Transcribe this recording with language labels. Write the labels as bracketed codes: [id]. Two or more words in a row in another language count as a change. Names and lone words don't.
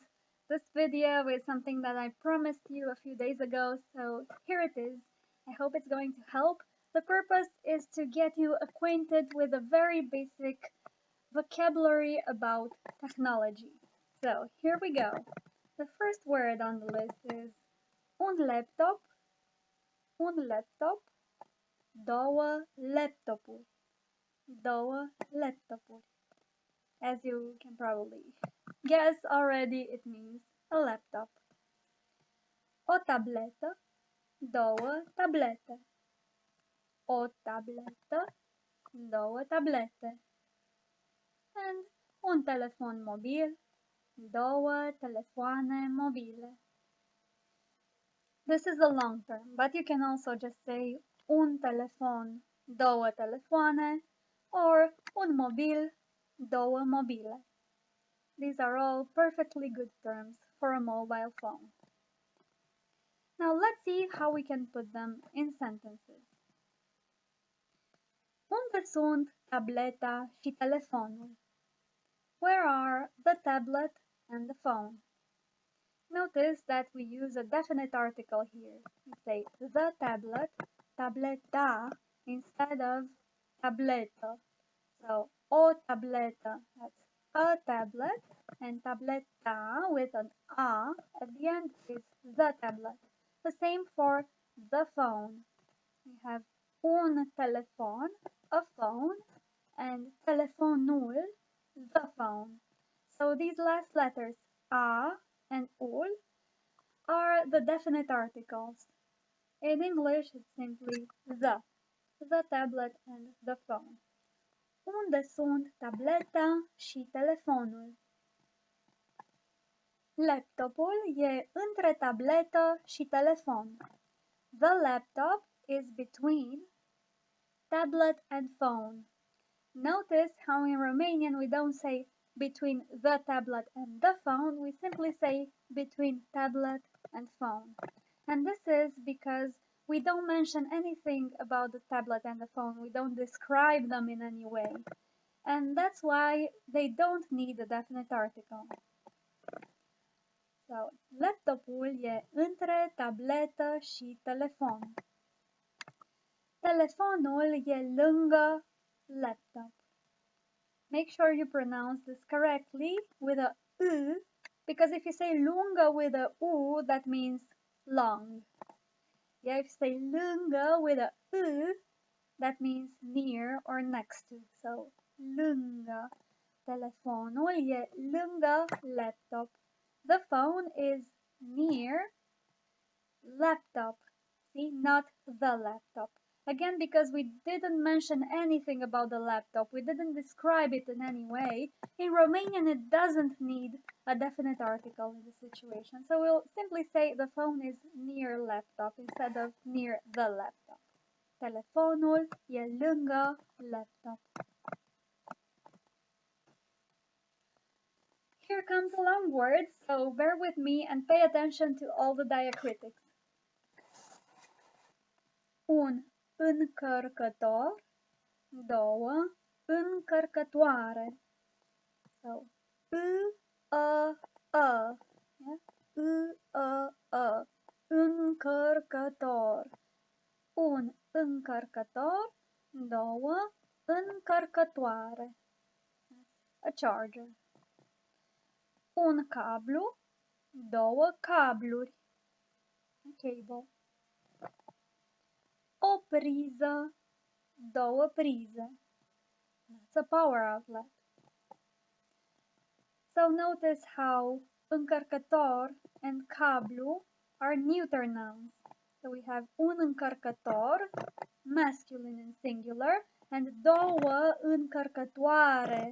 [en] This video is something that I promised you a few days ago, so here it is. I hope it's going to help. The purpose is to get you acquainted with a very basic vocabulary about technology. So here we go. The first word on the list is [ro] un laptop, două laptopuri, două laptopuri. [en] As you can probably guess already, it means a laptop. [ro] O tabletă, două tablete. O tabletă, două tablete. And un telefon mobil, două telefoane mobile. [en] This is the long term, but you can also just say [ro] un telefon, două telefoane, [en] or [ro] un mobil, două mobile. [en] These are all perfectly good terms for a mobile phone. Now let's see how we can put them in sentences. [ro] Unde sunt tableta și telefonul? [en] Where are the tablet and the phone? Notice that we use a definite article here. We say the tablet, tableta, instead of tableta. So, [ro] o tableta, [en] that's a tablet, and tableta with an a at the end is the tablet. The same for the phone. We have [ro] un telefon, [en] a phone, and telefonul, the phone. So these last letters, a and ul, are the definite articles. In English, it's simply the tablet and the phone. [ro] Unde sunt tableta și telefonul? Laptopul e între tabletă și telefon. [en] The laptop is between tablet and phone. Notice how in Romanian we don't say between the tablet and the phone, we simply say between tablet and phone. And this is because we don't mention anything about the tablet and the phone, we don't describe them in any way. And that's why they don't need a definite article. So, [ro] laptopul e între tabletă și telefon. Telefonul e lângă laptop. [en] Make sure you pronounce this correctly with a U, because if you say lungă with a U, that means long. Yeah, if you say lângă with a U, that means near or next to. So, [ro] lângă. Telefonul e lângă laptop. [en] The phone is near laptop. See, not the laptop. Again, because we didn't mention anything about the laptop, we didn't describe it in any way, in Romanian it doesn't need a definite article in this situation. So we'll simply say the phone is near laptop instead of near the laptop. [ro] Telefonul e lângă laptop. [en] Here comes a long word, so bear with me and pay attention to all the diacritics. [ro] Un încărcător, două încărcătoare. [en] So, yeah? [ro] Încărcător. Un încărcător, două încărcătoare. [en] A charger. [ro] Un cablu, două cabluri. [en] A cable. [ro] O priză, două prize. [en] That's a power outlet. So notice how încărcător and cablu are neuter nouns. So we have [ro] un încărcător, [en] masculine and singular, and [ro] două încărcătoare.